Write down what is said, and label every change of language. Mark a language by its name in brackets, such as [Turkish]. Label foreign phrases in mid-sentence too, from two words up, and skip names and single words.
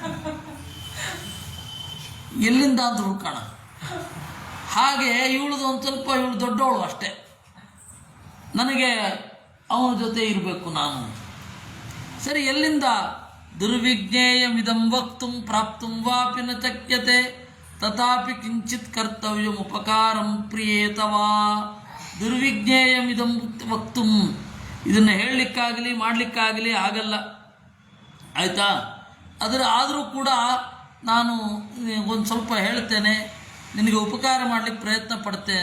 [Kannada] ಎಲ್ಲಿಂದ ಅಂತ ಹುಡ್ಕೋಣ. ಹಾಗೆ ಇವಳದು ಒಂದು ಸ್ವಲ್ಪ, ಇವಳು ದೊಡ್ಡವಳು ಅಷ್ಟೇ, ನನಗೆ ಅವನ ಜೊತೆ ಇರಬೇಕು ನಾನು. ಸರಿ, ಎಲ್ಲಿಂದ? [Sanskrit] ದುರ್ವಿಜ್ಞೇಯಮಿದಂ ವಕ್ತುಂ ಪ್ರಾಪ್ತುಂ ವಾಪಿ ನ ಶಕ್ಯತೆ ತಥಾಪಿ ಕಿಂಚಿತ್ ಕರ್ತವ್ಯಂ ಉಪಕಾರಂ ಪ್ರಿಯೇತವಾ. ದುರ್ವಿಜ್ಞೇಯಮಿದಂ ವಕ್ತುಂ, [Kannada] ಇದನ್ನು ಹೇಳಲಿಕ್ಕಾಗಲಿ ಮಾಡಲಿಕ್ಕಾಗಲಿ ಆಗಲ್ಲ, ಆಯಿತಾ? ಆದರೂ ಕೂಡ ನಾನು ಒಂದು ಸ್ವಲ್ಪ ಹೇಳ್ತೇನೆ, ನಿನಗೆ ಉಪಕಾರ ಮಾಡಲಿಕ್ಕೆ ಪ್ರಯತ್ನ ಪಡ್ತೇನೆ.